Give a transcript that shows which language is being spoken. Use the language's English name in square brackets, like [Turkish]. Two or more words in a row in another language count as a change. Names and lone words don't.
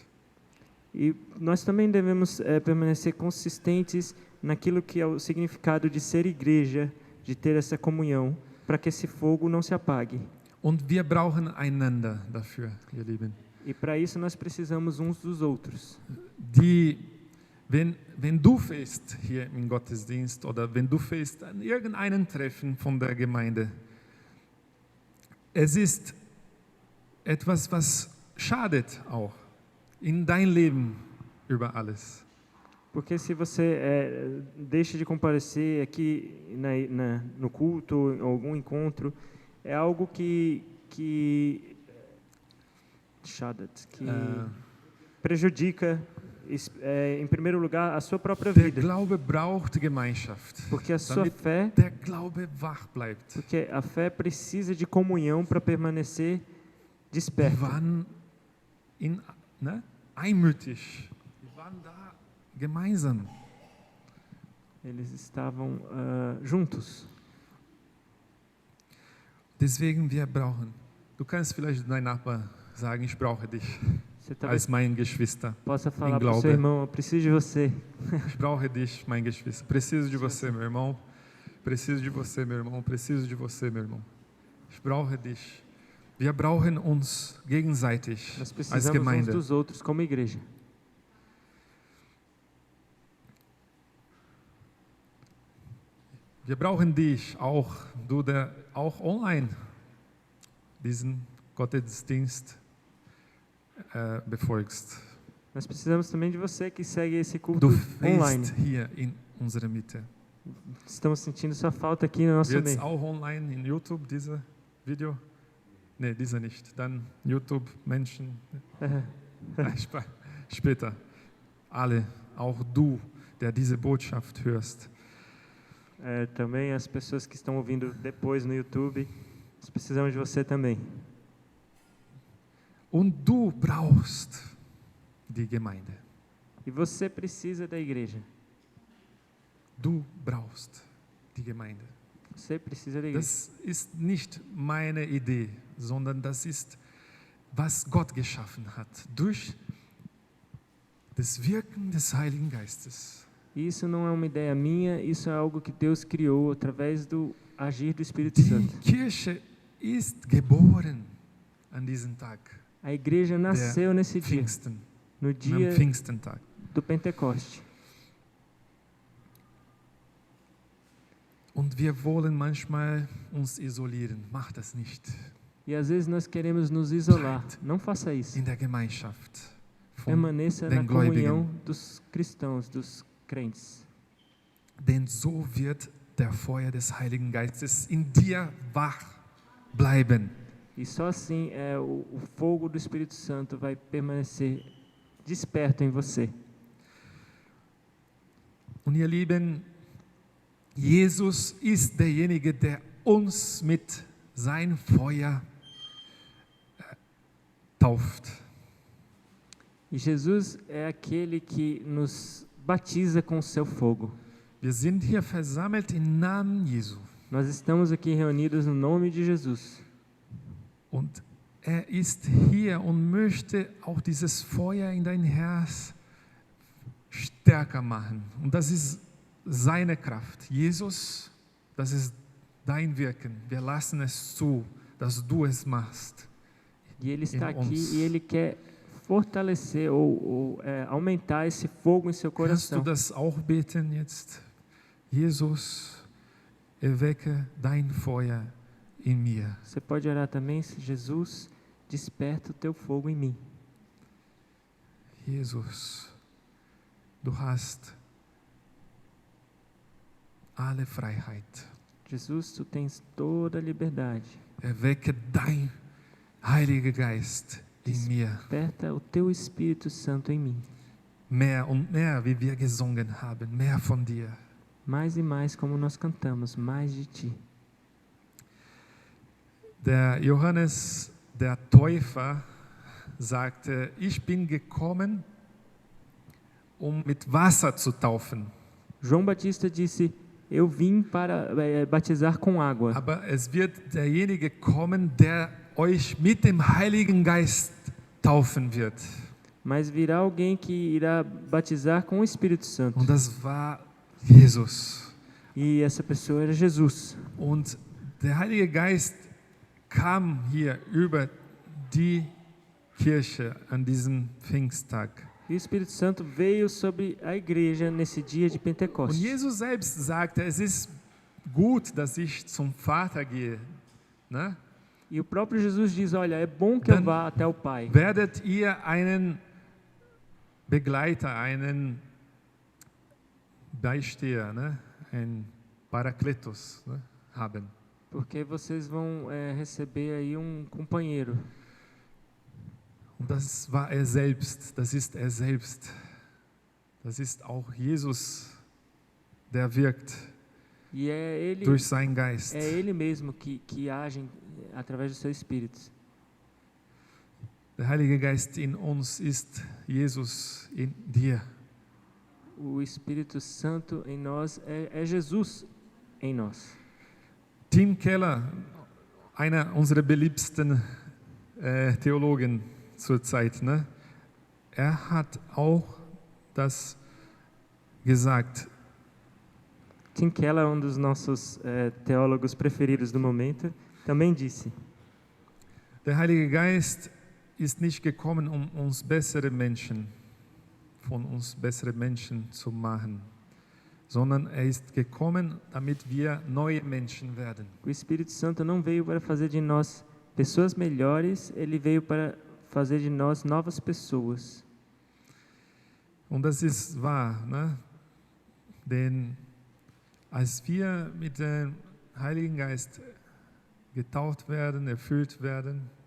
[Portuguese] E nós também devemos permanecer consistentes naquilo que é o significado de ser igreja, de ter essa comunhão, para que esse fogo não se apague. [German] Und wir brauchen einander dafür, ihr Lieben. [Portuguese] E para isso nós precisamos uns dos outros. [German] Wenn du fährst hier im Gottesdienst oder wenn du fährst an irgendeinem Treffen von der Gemeinde, es ist etwas, was schadet auch in dein Leben über alles. [Portuguese] Porque se você deixa de comparecer aqui no culto, em algum encontro, é algo que prejudica, em primeiro lugar, a sua própria [German] Der [Portuguese] vida. [German] Glaube braucht Gemeinschaft, [Portuguese] Porque a sua [German] damit [Portuguese] fé, [German] der Glaube wach bleibt. [Portuguese] porque a fé precisa de comunhão para permanecer [German] Wir [Portuguese] desperta. [German] waren einmütig. Wir waren da gemeinsam. [Portuguese] Eles estavam juntos. [German] Deswegen wir brauchen. Du kannst vielleicht deinem Nachbar sagen, ich brauche dich [Portuguese] Você talvez [German] als mein Geschwister. [Portuguese] possa falar para o [German] Glaube. [Portuguese] seu irmão, eu preciso de você. [German] Ich brauche dich, mein Geschwister. [Portuguese] Preciso de você, meu irmão. Preciso de você, meu irmão. Preciso de você, meu irmão. [German] Ich brauche dich. Wir brauchen uns gegenseitig [Portuguese] Nós [German] als [Portuguese] precisamos uns [German] Gemeinde. [Portuguese] dos outros como igreja. [German] Wir brauchen dich auch, du der auch online diesen Gottesdienst befolgst. [Portuguese] Nós precisamos também de você que segue esse culto [German] Du [Portuguese] online. [German] bist hier in unserer Mitte. [Portuguese] Estamos sentindo sua falta aqui no nosso [German] Wird's [Portuguese] meio. [German] auch online in YouTube, diese Video? Nee, diese nicht. Dann YouTube, Menschen. Später. Alle, auch du, der diese Botschaft hörst. [Portuguese] Também as pessoas que estão ouvindo depois no YouTube, Nós precisamos de você também. [German] Und du brauchst die Gemeinde. [Portuguese] E você precisa da igreja. [German] Du brauchst die Gemeinde. [Portuguese] Você precisa da igreja. [German] Das ist nicht meine Idee, sondern das ist, was Gott geschaffen hat, durch das Wirken des Heiligen Geistes. [Portuguese] Isso não é uma ideia minha, isso é algo que Deus criou através do agir do Espírito [German] Die [Portuguese] Santo. [German] Kirche ist geboren an diesem Tag, [Portuguese] A igreja nasceu nesse dia, [German] Pfingsten, [Portuguese] no [German] am [Portuguese] dia [German] Pfingstentag. [Portuguese] do Pentecoste. [German] Und wir wollen manchmal uns isolieren. Mach das nicht. [Portuguese] E às vezes nós queremos nos isolar. Não faça isso. [German] In der Gemeinschaft von [Portuguese] Permaneça [German] den [Portuguese] na comunhão [German] Gläubigen. [Portuguese] dos cristãos, dos crentes. [German] Denn so wird der Feuer des Heiligen Geistes in dir wach bleiben. [Portuguese] E só assim o fogo do Espírito Santo vai permanecer desperto em você. [German] Und ihr Lieben, Jesus ist derjenige, der uns mit sein Feuer tauft. [Portuguese] E Jesus é aquele que nos batiza com o seu fogo. [German] Wir sind hier versammelt im Namen Jesu. [Portuguese] Nós estamos aqui reunidos no nome de Jesus. [German] Und er ist hier und möchte auch dieses Feuer in dein Herz stärker machen. Und das ist seine Kraft. Jesus, das ist dein Wirken. Wir lassen es zu, dass du es machst. [Portuguese] E Ele está Em aqui uns. e Ele quer fortalecer ou aumentar esse fogo em seu [German] Kannst du [Portuguese] coração. [German] das auch beten jetzt? Jesus, erwecke dein Feuer in mir. [Portuguese] Você pode orar também, Jesus, desperta o teu fogo em mim. [German] Jesus, du hast alle Freiheit. [Portuguese] Jesus, tu tens toda a liberdade. [German] Erwecke dein Heiliger Geist in mir. [Portuguese] Desperta o teu Espírito Santo em mim. [German] Mehr und mehr, wie wir gesungen haben, mehr von dir. [Portuguese] Mais e mais, como nós cantamos, mais de ti. [German] Der Johannes, der Täufer, sagte, ich bin gekommen, um mit Wasser zu taufen. [Portuguese] João Batista disse: Eu vim para batizar com água. [German] Aber es wird derjenige kommen, der euch mit dem Heiligen Geist taufen wird. [Portuguese] Mas virá alguém que irá batizar com o Espírito Santo. [German] Und das war Jesus. [Portuguese] E essa pessoa era Jesus. [German] Und der Heilige Geist kam hier über die Kirche an diesem Pfingsttag. [Portuguese] E o Espírito Santo veio sobre a igreja nesse dia de [German] Und [Portuguese] Pentecostes. [German] Jesus selbst sagte, es ist gut, dass ich zum Vater gehe. Ne? [Portuguese] E o próprio Jesus diz: Olha, é bom que eu [German] Dann [Portuguese] vá até o Pai. [German] Werdet ihr einen Begleiter, einen Beisteher, ne? Ein Parakletos, ne? Haben. [Portuguese] Porque vocês vão receber aí companheiro. [German] Und das war er selbst, das ist er selbst. Das ist auch Jesus, der wirkt [Portuguese] E é Ele, [German] durch seinen Geist. [Portuguese] é Ele mesmo que age através do seu Espírito. [German] Der Heilige Geist in uns ist Jesus in dir. [Portuguese] O Espírito Santo em nós é Jesus em nós. [German] Tim Keller, einer unserer beliebtesten Theologen zurzeit, ne? Er hat auch das gesagt. [Portuguese] Tim Keller, dos nossos teólogos preferidos do momento, também disse: [German] Der Heilige Geist ist nicht gekommen, um uns bessere Menschen, von uns bessere Menschen zu machen, sondern er ist gekommen, damit wir neue Menschen werden. [Portuguese] O Espírito Santo não veio para fazer de nós pessoas melhores, ele veio para fazer de nós novas pessoas. [German] Und das ist wahr, ne? Denn als wir mit dem Heiligen Geist getauft werden, erfüllt werden,